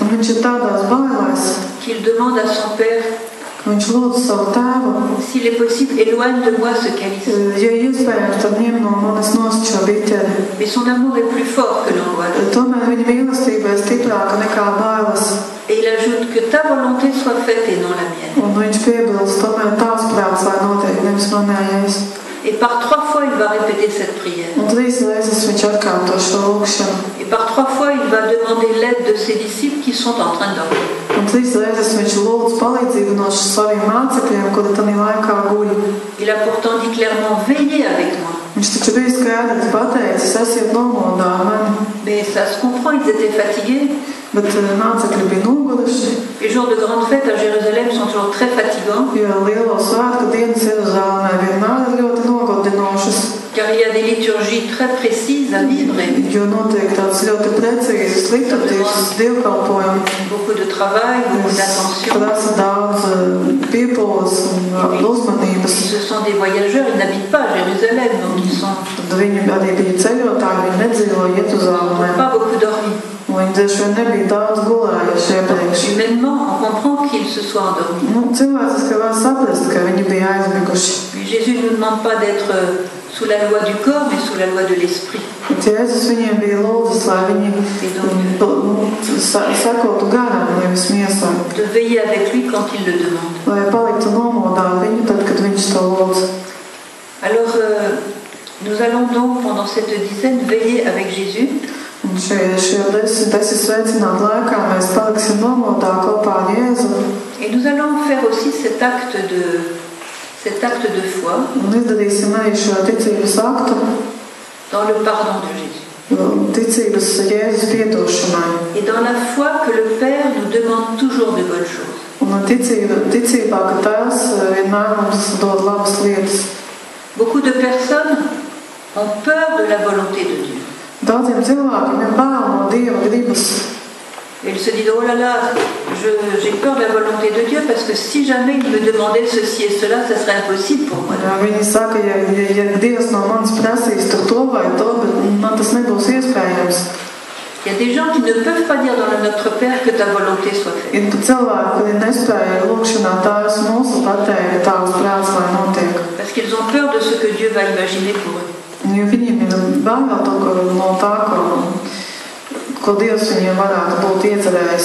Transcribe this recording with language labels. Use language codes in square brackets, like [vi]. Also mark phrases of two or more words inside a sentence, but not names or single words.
[lv] Un viņš ir tādās bailēs, [fr] qu'il demande à son père, [lv] ka viņš lūdz savu tēvu, [fr] s'il est possible, éloigne de moi ce calice. [lv] ja iespējams, tad ņem no manis nost šo biķeri. [fr] Mais son amour est plus fort que l'angoisse. [lv] Tomēr viņa mīlestība ir stiprāka nekā bailes. [fr] Et il ajoute que ta volonté soit faite et non la mienne. [lv] Un viņš piebilst, tomēr tavs prāts, lai notiek, nevis manējais. [fr] Et par 3 fois, il va répéter cette prière. [lv] Un 3 reizes viņš atkārto šo lūgšanu. [fr] Et par 3 fois, il va demander l'aide de ses disciples qui sont en train de dormir. [lv] Un 3 reizes viņš lūdz palīdzību no saviem mācekļiem, kuri tajā laikā guļ. [fr] Il a pourtant dit clairement, veillez avec moi. [lv] Viņš taču bija skaidrs pateicis, esiet nomodā ar mani. [fr] Mais ça se comprend, ils étaient fatigués. [lv] Bet mācekļi bija noguruši. [fr] Les jours de grande fête à Jérusalem sont toujours très fatigants. [lv] Jo lielo svētku dienas Jeruzālēmē vienmēr ir ļoti nogodinošas. [fr] Car il y a des liturgies très précises à vivre. [lv] Jo notiek tāds ļoti precīzes liturģijas dievkalpojumi. [fr] Beaucoup de travail, beaucoup d'attention. [lv] Prasa daudz piepūles un uzmanības. [fr] Ce sont des voyageurs, ils n'habitent pas à Jérusalem, donc ils sont [lv] Viņi arī bija ceļotāji, viņi nedzīvo Jeruzālēmē. [fr] pas beaucoup dormis. [lv] Viņi droši vien nebija daudz gulējuši iepriekš. [fr] Humainement, on comprend qu'ils se soient endormis. [lv] Cilvēciski var saprast, ka viņi bija aizmiguši. [fr] Puis Jésus ne nous demande pas d'être sous la loi du corps, mais sous la loi de l'esprit. [lv] Jēzus viņiem bija lūdzis, lai viņi sakotu garam, nevis miesai. [fr] De veiller avec lui quand il le demande. [lv] Lai paliktu nomodā viņu tad, kad viņš to lūdz. [fr] Alors, nous allons donc pendant cette dizaine veiller avec Jésus. [lv] Un šajā 10 sveicinātu laikā mēs paliksim nomodā kopā ar Jēzu. [fr] Et nous allons faire aussi cet acte de foi [lv] Un izdarīsim arī šo ticības aktu. [fr] dans le pardon de Jésus. [lv] Ticības Jēzus piedošanai. [fr] Et dans la foi que le Père nous demande toujours de bonnes choses. [lv] Un ticībā, ka Tēvs vienmēr mums dod labas lietas. [fr] Beaucoup de personnes ont peur de la volonté de Dieu. [lv] Daudziem cilvēkiem ir bail no Dieva gribas. [fr] Ils se disent, oh là là, j'ai peur de la volonté de Dieu parce que si jamais il me demandait ceci et cela, ça serait impossible pour moi. [lv] Viņi saka, ja Dievs no manis prasīs to vai to, bet man tas nebūs iespējams. [fr] Il y a des gens qui ne peuvent pas dire dans le Notre Père que ta volonté soit faite. [lv] Ir pat cilvēki, kuri nespēja lūkšanā Tēvs mūsu pateikt, Tavs prāts, lai notiek. [fr] Parce qu'ils ont peur de ce que Dieu va imaginer pour eux. [lv] Jo viņiem ir bail no tā, ko Dievs viņiem varētu būt iecerējis.